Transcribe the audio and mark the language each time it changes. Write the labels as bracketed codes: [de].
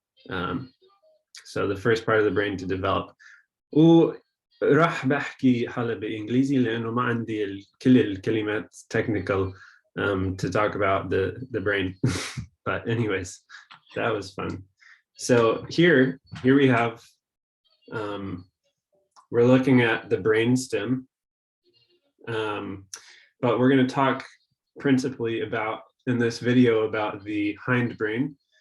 [en] So the first part of the brain to develop. [ar] وراح بحكي هلا بإنجليزي لأنه ما عندي كل الكلمات [en] technical to talk about the brain. But anyways, that was fun. So here we have we're looking at the brain stem, but we're going to talk principally about in this video about the hindbrain.